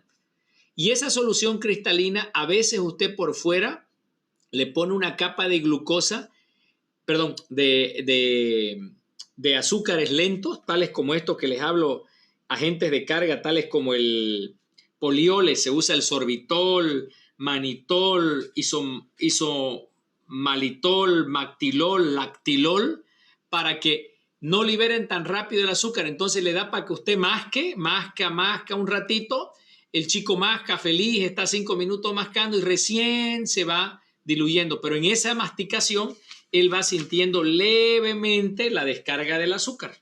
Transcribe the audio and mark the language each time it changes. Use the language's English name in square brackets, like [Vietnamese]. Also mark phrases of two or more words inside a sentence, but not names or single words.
[Spanish] Y esa solución cristalina, a veces usted por fuera le pone una capa de glucosa, perdón, de azúcares lentos, tales como estos que les hablo, agentes de carga, tales como el poliole, se usa el sorbitol, manitol, isomalitol, mactilol, lactilol, para que no liberen tan rápido el azúcar. Entonces le da para que usted masca un ratito, el chico masca feliz, está 5 minutos mascando y recién se va diluyendo. Pero en esa masticación él va sintiendo levemente la descarga del azúcar.